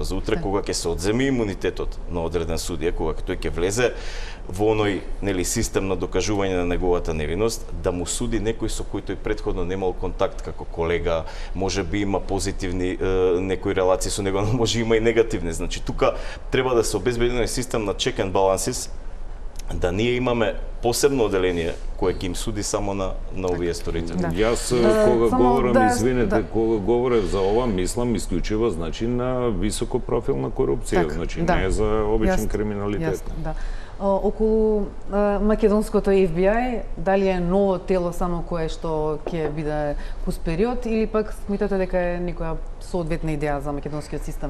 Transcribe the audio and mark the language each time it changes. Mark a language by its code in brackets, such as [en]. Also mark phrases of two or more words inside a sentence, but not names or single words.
[mk] За утре кога ќе се одземе имунитетот на одреден судија, кога тој ќе влезе во оној, нели, систем на докажување на неговата невиност, да му суди некој со кој тој претходно немал контакт како колега, може би има позитивни некои релации со него, но може има и негативни. Значи, тука треба да се обезбеди еден систем на [en] check and balances, [mk] да ние имаме посебно оделение кое ќе им суди само на овие сторители. Јас кога говорам, извинете, кога говорев за ова, мислам исклучиво, значи, на високопрофилна корупција, значи не за обичен криминалитет. Околу македонското FBI, дали е ново тело само кое што ќе биде кус период, или пак смитате дека е некоја соодветна идеја за македонскиот систем?